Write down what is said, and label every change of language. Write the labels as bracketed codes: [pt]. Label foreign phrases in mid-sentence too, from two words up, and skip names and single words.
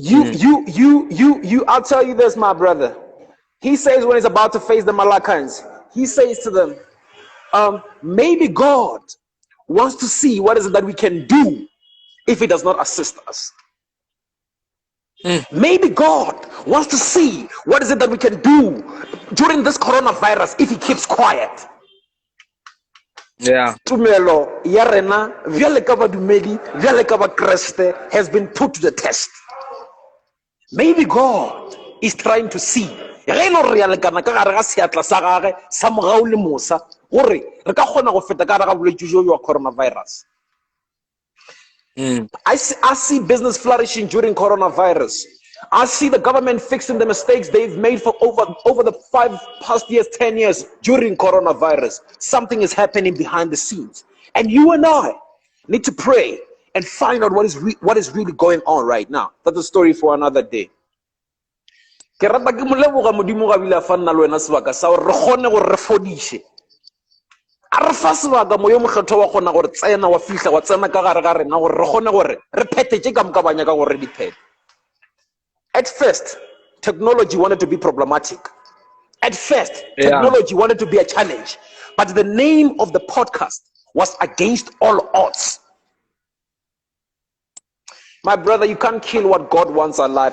[en] I'll tell you this, my brother. He says when he's about to face the Malachians, he says to them, maybe God wants to see what is it that we can do if he does not assist us. Maybe God wants to see what is it that we can do during this coronavirus if he keeps quiet. Yeah. [nso] Tumelo ya rena vele ka badumedi vele ka bakreste [en] has been put to the test. Maybe God is trying to see [nso] ge lo re ya lekana ka gare ga seatla sa gage sa mogao le mosa gore re ka kgona go feta ka gare ga bolwetse jo wa coronavirus. [en] I see business flourishing during coronavirus. I see the government fixing the mistakes they've made for over the 5 past years, 10 years during coronavirus. Something is happening behind the scenes. And you and I need to pray and find out what is really going on right now. That's a story for another day. [nso] Ke rata ke moleboga modimo ga bile fa nna le wena sebaka sa gore re kgone go re fodishe. A re fa sebaka moyo mokgetho wa kgona gore tsena wa fihla wa tsena ka gare ga rena gore re kgone gore re phethe ka moka banya ka gore di phethe. [en] At first, technology wanted to be problematic. At first, technology wanted to be a challenge. But the name of the podcast was Against All Odds. My brother, you can't kill what God wants alive.